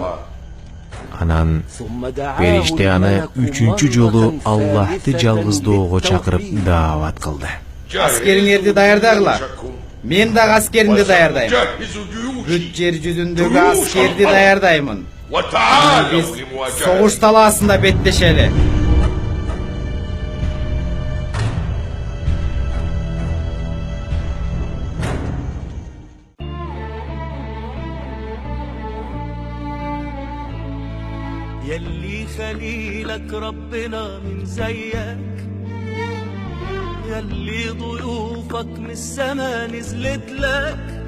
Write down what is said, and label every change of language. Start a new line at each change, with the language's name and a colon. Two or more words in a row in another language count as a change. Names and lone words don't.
Kyrgyz: Анан периште аны үчүнчү жолу Аллахты жалгыздоого чакырып даават кылды. Аскериңерди даярдагыла. Мен дагы аскеримди даярдайм. Бүт жер жүзүндөгү аскерди даярдаймын. Биз согуш талаасында беттешели.
Arabic: يلي خليلك ربنا من زيك، يلي ضيوفك من السما نزلت لك،